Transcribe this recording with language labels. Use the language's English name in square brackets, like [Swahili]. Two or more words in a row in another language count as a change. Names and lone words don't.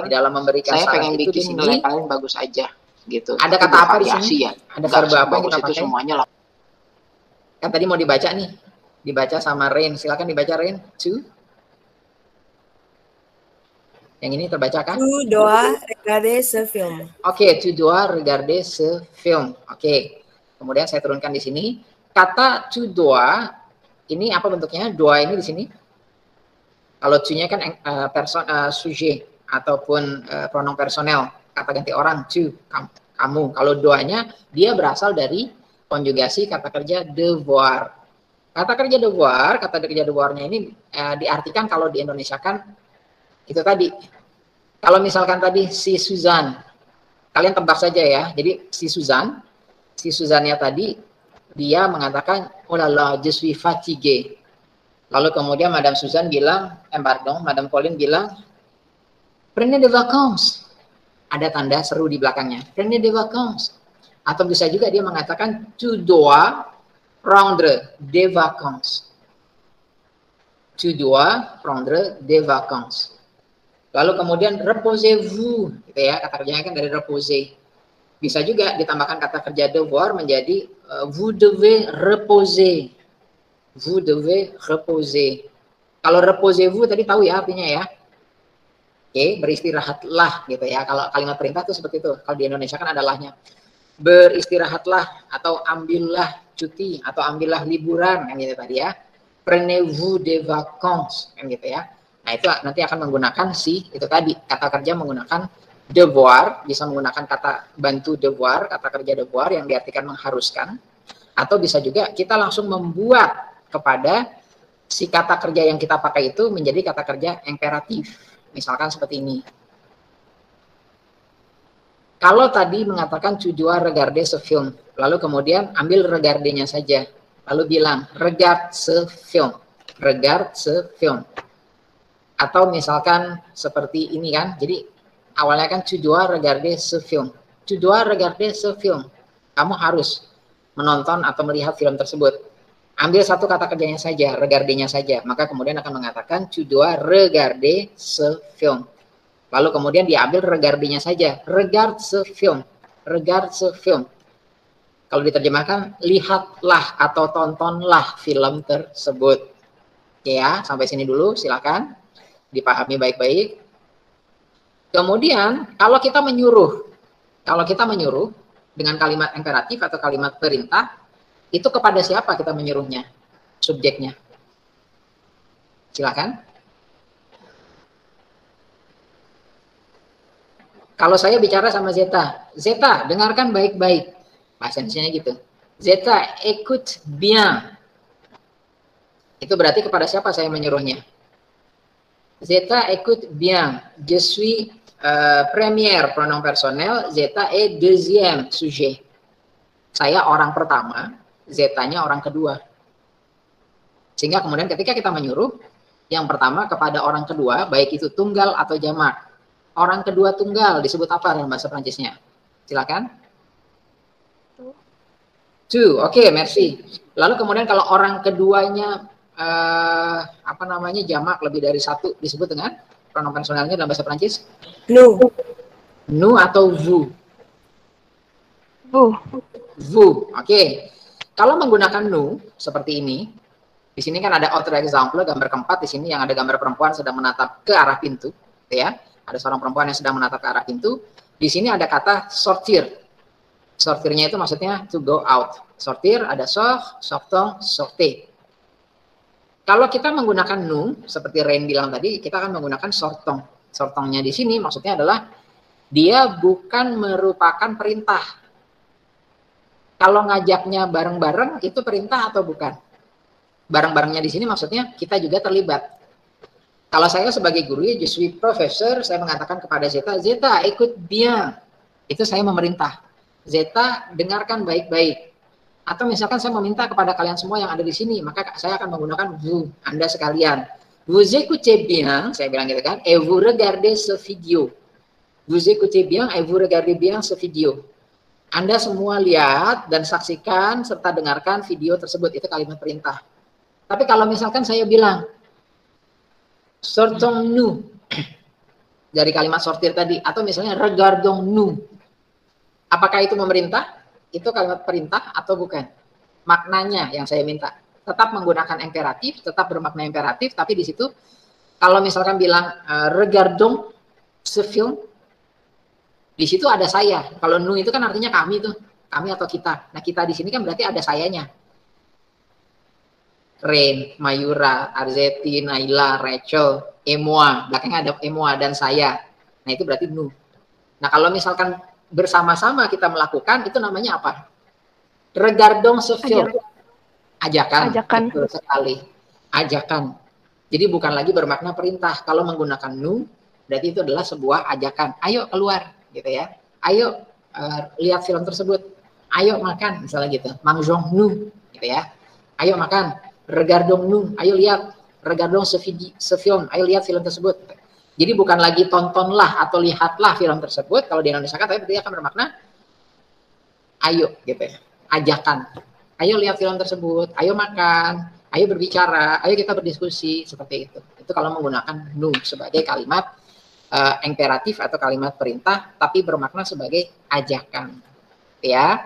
[Indonesian] di dalam memberikan saya saran pengen itu di bikin sini nilai kalian bagus aja gitu. ada Tapi kata apa di bervariasi sini? ya. Ada Nggak verba apa yang sebagus kita itu pakai? semuanya lah. Kan tadi mau dibaca nih. Dibaca sama Rain. Silakan dibaca Rain. To. Yang ini terbaca kan? [French] Tu dois regarder ce film. Oke, tu dois regarder ce film. [Indonesian] Oke. Kemudian saya turunkan di sini. Kata [French] tu dois [Indonesian] ini apa bentuknya? Dois ini di sini. Kalau tu-nya kan sujet ataupun [French] pronom personel, [Indonesian] kata ganti orang, tu, kamu. Kalau doanya dia berasal dari konjugasi kata kerja devoir. Kata kerja devoir-nya ini diartikan kalau di Indonesia kan itu tadi. Kalau misalkan tadi si Suzan, kalian tebak saja ya. Jadi si Suzannya tadi dia mengatakan, [French] oh là là, je suis fatigué. [Indonesian] Lalu kemudian Madame Suzan bilang, [French] Madame Pauline bilang, prenez des vacances. [Indonesian] Ada tanda seru di belakangnya, [French] prenez des vacances. [Indonesian] Atau bisa juga dia mengatakan, [French] tu dois prendre des vacances. Tu dois prendre des vacances. [Indonesian] Lalu kemudian [French] reposez-vous, [Indonesian] gitu ya, kata kerjanya kan dari reposer. Bisa juga ditambahkan kata kerja devoir menjadi [French] vous devez reposer. Vous devez reposer. [Indonesian] Kalau [French] reposez-vous [Indonesian] tadi tahu ya artinya ya. Oke, beristirahatlah gitu ya. Kalau kalimat perintah itu seperti itu. Kalau di Indonesia kan ada lahnya. Beristirahatlah atau ambillah cuti atau ambillah liburan kan gitu tadi ya. [French] Prenez-vous des vacances [Indonesian] kan gitu ya. Nah, itu nanti akan menggunakan itu tadi kata kerja menggunakan devoir, bisa menggunakan kata bantu devoir, kata kerja devoir yang diartikan mengharuskan, atau bisa juga kita langsung membuat kepada si kata kerja yang kita pakai itu menjadi kata kerja imperatif. Misalkan seperti ini. Kalau tadi mengatakan [French] tu dois regarder ce film, [Indonesian] lalu kemudian ambil regarder-nya saja, lalu bilang [French] regarde ce film, regarde ce film. [Indonesian] Atau misalkan seperti ini kan, jadi awalnya kan [French] tu dois regarder ce film, tu dois regarder ce film. [Indonesian] Kamu harus menonton atau melihat film tersebut. Ambil satu kata kerjanya saja, regarder-nya saja. Maka kemudian akan mengatakan [French] tu dois regarder ce film. [Indonesian] Lalu kemudian diambil regarder-nya saja, [French] regarde ce film, regarde ce film. [Indonesian] Kalau diterjemahkan, lihatlah atau tontonlah film tersebut. Oke ya, sampai sini dulu, silakan dipahami baik-baik. Kemudian kalau kita menyuruh dengan kalimat imperatif atau kalimat perintah, itu kepada siapa kita menyuruhnya? Subjeknya. Silakan. Kalau saya bicara sama Zeta, Zeta dengarkan baik-baik. Bahasa Indonesia gitu. [French] Zeta écoute bien. [Indonesian] Itu berarti kepada siapa saya menyuruhnya? [French] Zeta écoute bien. Je suis première pronom personnel, Zeta est deuxième sujet. [Indonesian] Saya orang pertama, Zetanya orang kedua. Sehingga kemudian ketika kita menyuruh, yang pertama kepada orang kedua, baik itu tunggal atau jamak. Orang kedua tunggal disebut apa dalam bahasa Prancisnya? Silakan. Two, oke, merci. Lalu kemudian kalau orang keduanya jamak lebih dari satu disebut dengan [French] pronom personalnya [Indonesian] dalam bahasa Prancis? Nous. Nous atau vous? Vous, oke. Kalau menggunakan nous seperti ini, di sini kan ada [French] autre exemple, [Indonesian] gambar keempat di sini yang ada gambar perempuan sedang menatap ke arah pintu, ya. Ada seorang perempuan yang sedang menatap ke arah pintu. Di sini ada kata sortir. Sortirnya itu maksudnya [English] to go out. [Indonesian] Sortir ada sort, sortons, sortez. Kalau kita menggunakan nous, seperti Rain bilang tadi, kita akan menggunakan sortons. Sortonsnya di sini maksudnya adalah dia bukan merupakan perintah. Kalau ngajaknya bareng-bareng itu perintah atau bukan? Bareng-barengnya di sini maksudnya kita juga terlibat. Kalau saya sebagai guru, [French] je suis professeur, [Indonesian] saya mengatakan kepada Zeta, Zeta ikut bien. Itu saya memerintah. Zeta dengarkan baik-baik. Atau misalkan saya meminta kepada kalian semua yang ada di sini, maka saya akan menggunakan vous, Anda sekalian. [French] Vous écoutez bien, [Indonesian] saya bilang gitu kan, [French] et vous regardez ce video. Vous écoutez bien et vous regardez bien ce video. [Indonesian] Anda semua lihat dan saksikan serta dengarkan video tersebut. Itu kalimat perintah. Tapi kalau misalkan saya bilang, [French] sortons-nous, [Indonesian] dari kalimat sortir tadi, atau misalnya [French] regardons-nous, [Indonesian] apakah itu memerintah? Itu kalimat perintah atau bukan? Maknanya yang saya minta. Tetap menggunakan imperatif, tetap bermakna imperatif, tapi di situ, kalau misalkan bilang, [French] regardons ce film, [Indonesian] di situ ada saya. Kalau nu itu kan artinya kami tuh, kami atau kita. Nah kita di sini kan berarti ada sayanya. Rain, Mayura, Arzeti, Naila, Rachel, Emoa. Belakangnya ada Emoa dan saya. Nah itu berarti nu. Nah kalau misalkan bersama-sama kita melakukan, itu namanya apa? [French] Regardons ce film. [Indonesian] Ajakan. Ajakan. Betul sekali. Ajakan. Jadi bukan lagi bermakna perintah. Kalau menggunakan nu, berarti itu adalah sebuah ajakan. Ayo keluar. Gitu ya, ayo lihat film tersebut, ayo makan misalnya gitu, [French] mangeons-nous [Indonesian] gitu ya, ayo makan, [French] regardons-nous, [Indonesian] ayo lihat, [French] regardons ce film, [Indonesian] ayo lihat film tersebut. Jadi bukan lagi tontonlah atau lihatlah film tersebut, kalau di Indonesia kan, tapi berarti akan bermakna ayo gitu ya, ajakan, ayo lihat film tersebut, ayo makan, ayo berbicara, ayo kita berdiskusi, seperti itu. Itu kalau menggunakan nu sebagai kalimat imperatif atau kalimat perintah, tapi bermakna sebagai ajakan, ya.